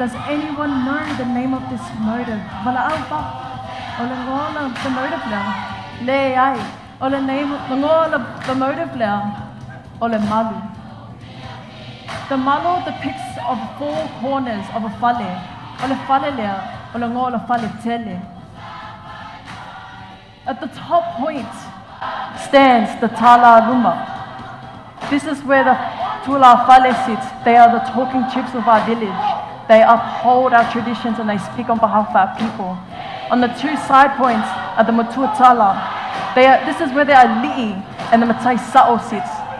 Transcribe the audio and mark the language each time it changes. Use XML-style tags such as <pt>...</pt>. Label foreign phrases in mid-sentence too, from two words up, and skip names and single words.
<en>Does anyone know the name of this motive? The motive the motive malu. The malu depicts of 4 corners of a fale. At the top point stands the</en> <sm>tala luma.</sm> <en>This is where the</en> <sm>Tula Fale</sm> <en>sits. They are the talking chips of our village. They uphold our traditions and they speak on behalf of our people. On the 2 side points are the</en> <sm>Matua Tala.</sm> <en>This is where the Ali'i and the</en> <sm>Matai Sa'o</sm> <en>sits.</en>